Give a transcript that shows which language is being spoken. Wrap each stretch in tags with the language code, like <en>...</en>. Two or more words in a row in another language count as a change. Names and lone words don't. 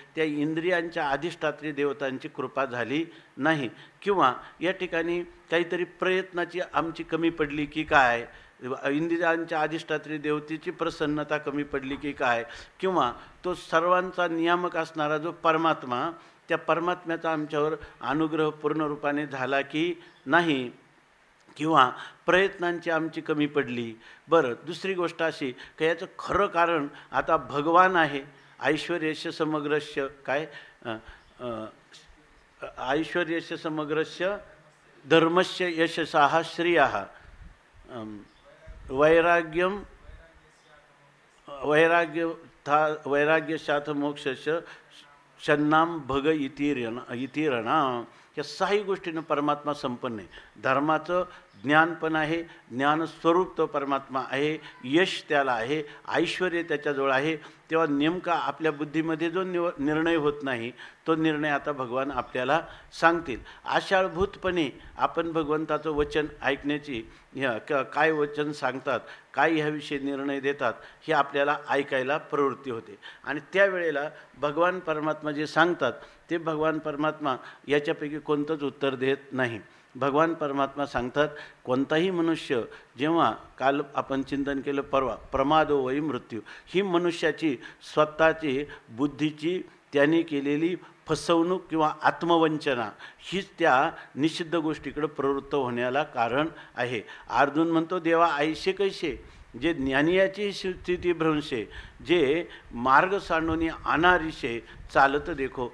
<mr>त्या इंद्रियांच्या अधिष्ठात्री देवतांची कृपा झाली नाही, किंवा या ठिकाणी काहीतरी प्रयत्नाची आमची कमी पडली की काय, इंद्रियांच्या अधिष्ठात्री देवतेची प्रसन्नता कमी पडली की काय, किंवा तो सर्वांचा नियामक असणारा जो परमात्मा, त्या परमात्म्याचा आमच्यावर अनुग्रह पूर्ण रूपाने झाला की नाही, किंवा प्रयत्नांची आमची कमी पडली. बरं, दुसरी गोष्ट अशी की याचं खरं कारण आता भगवान आहे.</mr> <sa>ऐश्वर्यस्य समग्रस्य काय ऐश्वर्यस्य समग्रस्य धर्मस्य यशसाः श्रियः वैराग्यशाथ मोक्षस्य शन्नाम भग इतिरणा.</sa> <mr>या सहाही गोष्टीनं परमात्मा संपन्न आहे. धर्माचं ज्ञान पण आहे, ज्ञानस्वरूप तो परमात्मा आहे, यश त्याला आहे, ऐश्वर्य त्याच्याजवळ आहे. तेव्हा नेमका आपल्या बुद्धीमध्ये जो निर्णय होत नाही, तो निर्णय आता भगवान आपल्याला सांगतील. आशाळभूतपणे आपण भगवंताचं वचन ऐकण्याची, काय वचन सांगतात, काय ह्याविषयी निर्णय देतात, हे आपल्याला ऐकायला प्रवृत्ती होते. आणि त्यावेळेला भगवान परमात्मा जे सांगतात ते भगवान परमात्मा याच्यापैकी कोणतंच उत्तर देत नाही. भगवान परमात्मा सांगतात, कोणताही मनुष्य जेव्हा, काल आपण चिंतन केलं परवा,</mr> <sa>प्रमादो वै मृत्यू,</sa> <mr>ही मनुष्याची स्वतःची बुद्धीची त्याने केलेली फसवणूक किंवा आत्मवंचना हीच त्या निषिद्ध गोष्टीकडे प्रवृत्त होण्याला कारण आहे. अर्जुन म्हणतो, देवा ऐसे कैसे जे ज्ञानियाची स्थिती भ्रंशे, जे मार्ग सांडून अनारिशे चालत देखो.</mr>